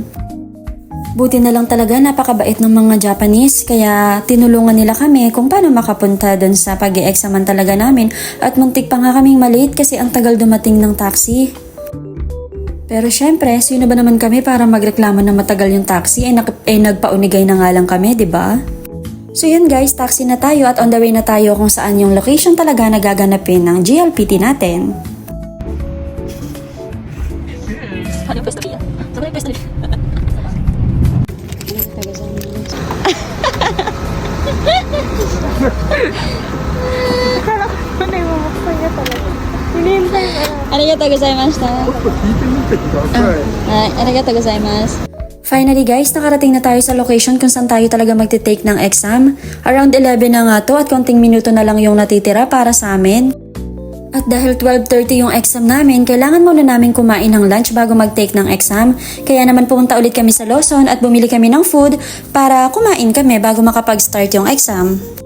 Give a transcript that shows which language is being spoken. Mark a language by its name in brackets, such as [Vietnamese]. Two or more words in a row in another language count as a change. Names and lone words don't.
[Filipino] Buti na lang talaga napakabait ng mga Japanese kaya tinulungan nila kami kung paano makapunta dun sa pag-i-examan talaga namin at muntik pa nga kaming malate kasi ang tagal dumating ng taxi. Pero syempre, sino ba naman kami para magreklamo ng matagal yung taxi? Nagpaunigay na nga lang kami, di ba? So yun guys, taxi na tayo at [English] on the way [Filipino] na tayo kung saan yung location talaga na gaganapin ng GLPT natin. Ano yung pwesto niya? Saan yung pwesto niya? Ano yung mabuksan niya talaga? Hinihintay ka. [Japanese] ありがとうございました。ありがとうございます. [Filipino] Finally guys, nakarating na tayo sa location kung saan tayo talaga magte-take ng exam. Around 11 na nga to at konting minuto na lang yung natitira para sa amin. At dahil 12:30 yung exam namin, kailangan muna namin kumain ng lunch bago mag-take ng exam. Kaya naman pumunta ulit kami sa Lawson at bumili kami ng food para kumain kami bago makapag-start yung exam.